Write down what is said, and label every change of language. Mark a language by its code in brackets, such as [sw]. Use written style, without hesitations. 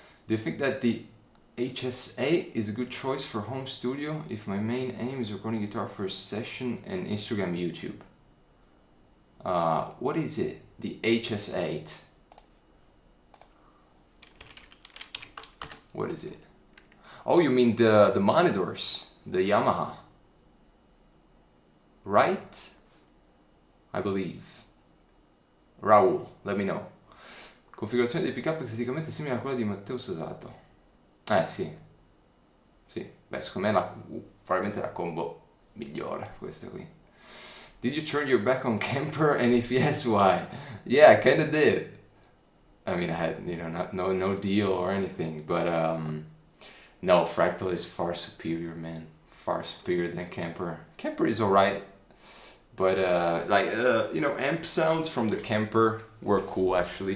[en] Do you think that the HSA is a good choice for home studio if my main aim is recording guitar for a session and Instagram, YouTube? What is it? The HS8. What is it? Oh, you mean the monitors, the Yamaha, right? I believe. Raul, let me know. [it] Configurazione dei pick-up esteticamente simile a quella di Matteo Sosato. Sì. Beh, secondo me probabilmente la combo migliore questa qui. [en] Did you turn your back on Kemper, and if yes, why? Yeah, I kind of did. I mean, I had no deal or anything, but no, Fractal is far superior, man. Far superior than Kemper. Kemper is alright, but amp sounds from the Kemper were cool actually.